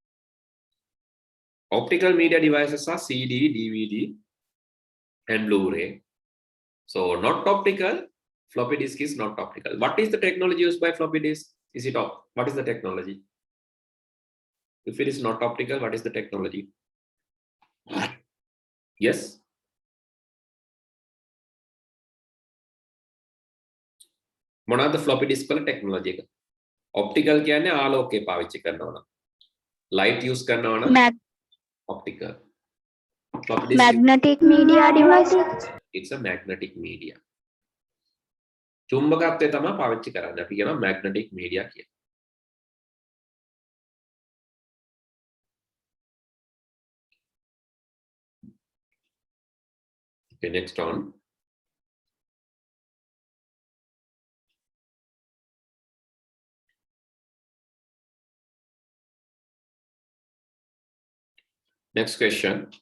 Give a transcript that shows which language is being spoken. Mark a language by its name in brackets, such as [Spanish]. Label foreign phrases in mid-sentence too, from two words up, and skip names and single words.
[English] Optical media devices are CD, DVD, and Blu-ray. So not optical, floppy disk is not optical. What is the technology used by floppy disk? Is it what is the technology? If it is not optical, what is the technology? Yes? [Sinhala] මොනවාද [English] floppy disk [Sinhala] වල technology එක? Optical කියන්නේ ආලෝකය පාවිච්චි කරනවා නම්. [English] Light use [Sinhala] කරනවා නම් optical. [English] Floppy disk Magnetic media devices. It's a magnetic media. [Sinhala] චුම්බකත්වය තමයි පාවිච්චි කරන්නේ. අපි කියනවා [English] magnetic media කියලා. Okay, next on. Next question.